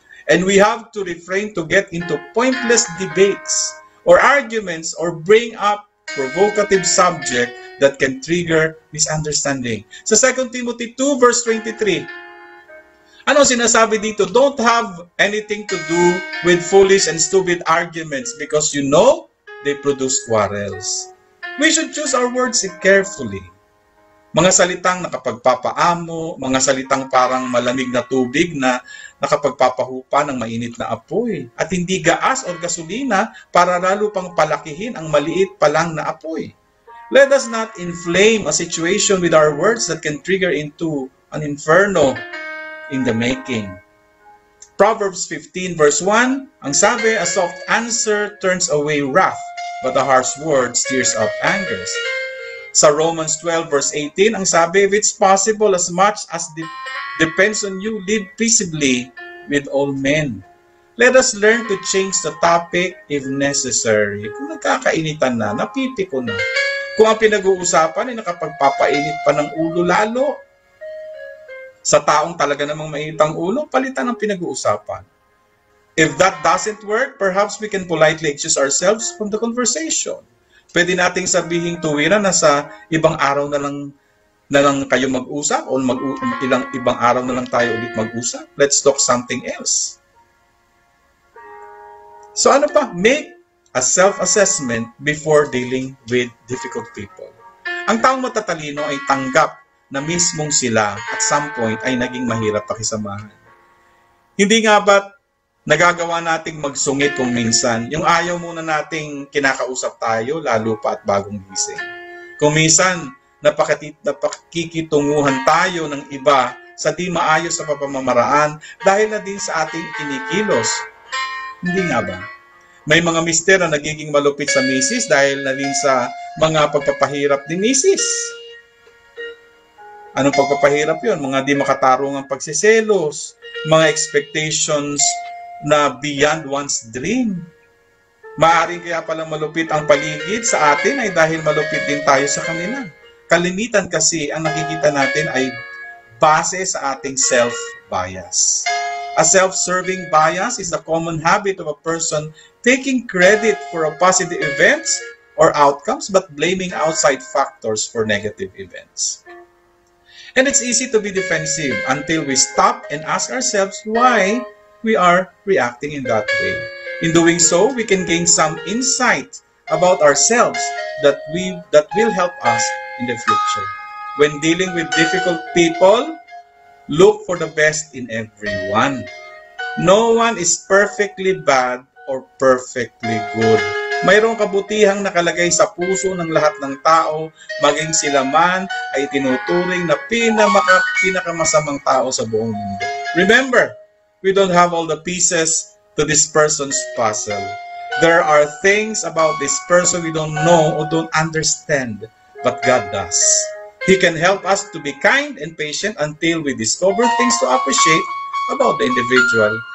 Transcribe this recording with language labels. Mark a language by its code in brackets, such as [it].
[en] And we have to refrain to get into pointless debates or arguments or bring up provocative subject that can trigger misunderstanding. [tl] Sa 2 Timothy 2 verse 23, ano sinasabi dito? [en] Don't have anything to do with foolish and stupid arguments because you know they produce quarrels. We should choose our words carefully. [tl] Mga salitang nakapagpapaamo, mga salitang parang malamig na tubig na nakapagpapahupa ng mainit na apoy. At hindi gaas o gasolina para lalo pang palakihin ang maliit pa lang na apoy. [en] Let us not inflame a situation with our words that can trigger into an inferno in the making. Proverbs 15 verse 1, [tl] ang sabi, [en] a soft answer turns away wrath, but a harsh word stirs up anger. [tl] Sa [en] Romans 12 verse 18, [tl] ang sabi, [en] if it's possible, as much as depends on you, live peaceably with all men. Let us learn to change the topic if necessary. [tl] Kung nagkakainitan na, napipiko na. Kung ang pinag-uusapan ay nakapagpapainit pa ng ulo lalo, sa taong talaga namang mainit ang ulo, palitan ang pinag-uusapan. [en] If that doesn't work, perhaps we can politely excuse ourselves from the conversation. [tl] Pwede nating sabihin tuwiran na sa ibang araw na lang kayo mag-usap o ibang araw na lang tayo ulit mag-usap. [en] Let's talk something else. [tl] So ano pa? [en] Make a self-assessment before dealing with difficult people. [tl] Ang taong matatalino ay tanggap na mismong sila [en] at some point [tl] ay naging mahirap pakisamahan. Hindi nga ba't nagagawa nating magsungit kung minsan, yung ayaw muna nating kinakausap tayo, lalo pa at bagong gising. Kung minsan, napakikitunguhan tayo ng iba sa di maayos sa pamamaraan dahil na din sa ating kinikilos. Hindi nga ba? May mga mister na nagiging malupit sa misis dahil na din sa mga pagpapahirap ni misis. Anong pagpapahirap yun? Mga di makatarungang pagsiselos, mga expectations na [en] beyond one's dream. [tl] Maaaring kaya palang malupit ang paligid sa atin ay dahil malupit din tayo sa kanila. Kalimitan kasi ang nakikita natin ay base sa ating self-bias. [en] A self-serving bias is the common habit of a person taking credit for a positive events or outcomes but blaming outside factors for negative events. And it's easy to be defensive until we stop and ask ourselves why we are reacting in that way. In doing so, we can gain some insight about ourselves that will help us in the future. When dealing with difficult people, look for the best in everyone. No one is perfectly bad or perfectly good. [tl] Mayroong kabutihang nakalagay sa puso ng lahat ng tao, maging sila man ay tinuturing na pinakamasamang tao sa buong mundo. [en] Remember, we don't have all the pieces to this person's puzzle. There are things about this person we don't know or don't understand, but God does. He can help us to be kind and patient until we discover things to appreciate about the individual.